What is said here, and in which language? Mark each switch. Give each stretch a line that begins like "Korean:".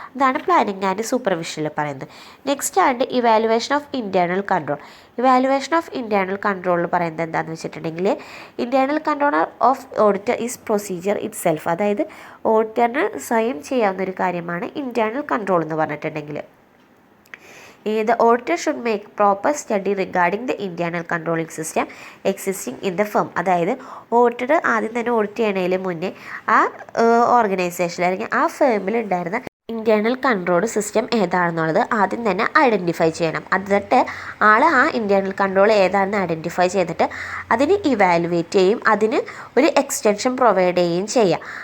Malayalam: അതാണ് planning and സൂപ്പർവിഷനിൽ പറയുന്നത്. Next ആണ് evaluation of internal control. Evaluation of internal കൺട്രോളിൽ പറയുന്നത് എന്താണെന്ന് വെച്ചിട്ടുണ്ടെങ്കിൽ
English: Internal controller of auditor is procedure itself.
Malayalam: അതായത് ഓഡിറ്ററിന് സ്വയം ചെയ്യാവുന്നൊരു കാര്യമാണ് ഇൻറ്റേർണൽ കൺട്രോൾ എന്ന് പറഞ്ഞിട്ടുണ്ടെങ്കിൽ.
English: The auditor should make proper study regarding the internal controlling system existing in the firm.
Malayalam: അതായത് ഓഡിറ്റർ ആദ്യം തന്നെ ഓഡിറ്റ് ചെയ്യണതിന് മുന്നേ ആ ഓർഗനൈസേഷനിൽ അല്ലെങ്കിൽ ആ ഫേമിൽ ഉണ്ടായിരുന്ന ഇൻറ്റേർണൽ കൺട്രോൾ സിസ്റ്റം ഏതാണെന്നുള്ളത് ആദ്യം തന്നെ ഐഡൻറ്റിഫൈ ചെയ്യണം. എന്നിട്ട് ആ ഇൻറ്റേർണൽ കൺട്രോൾ ഏതാണെന്ന് ഐഡൻറ്റിഫൈ ചെയ്തിട്ട് അതിന് ഇവാലുവേറ്റ് ചെയ്യും, അതിന് ഒരു എക്സ്റ്റൻഷൻ പ്രൊവൈഡ് ചെയ്യുകയും ചെയ്യുക.